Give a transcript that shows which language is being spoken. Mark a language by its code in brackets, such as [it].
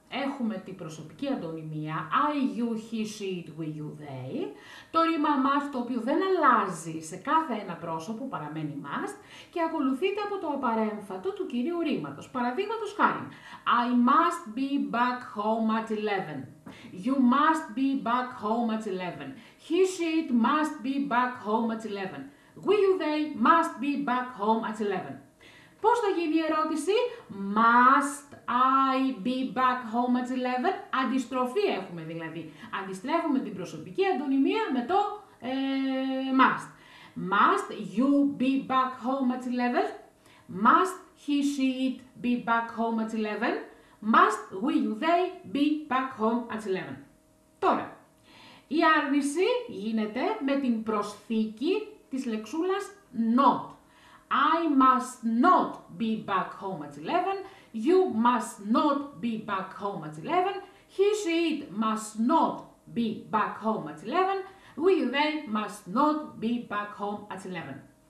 [el] Έχουμε την προσωπική αντωνυμία [en] I, you, he, she, it, we, you, they. [el] Το ρήμα must το οποίο δεν αλλάζει σε κάθε ένα πρόσωπο, παραμένει must και ακολουθείται από το απαρέμφατο του κυρίου ρήματος. Παραδείγματος χάριν, [en] I must be back home at 11. You must be back home at 11. He, she, it must be back home at 11. We, you, they must be back home at 11. [el] Πώς θα γίνει η ερώτηση? [en] Must I be back home at 11? [el] Αντιστροφή έχουμε δηλαδή. Αντιστρέφουμε την προσωπική αντωνυμία με το must. [en] Must you be back home at 11? Must he, she, it be back home at 11? Must we, you, they be back home at 11? [el] Τώρα, η άρνηση γίνεται με την προσθήκη της λεξούλας not. [en] I must not be back home at 11. You must not be back home at 11. He, she, it must not be back home at 11. We, they must not be back home at 11.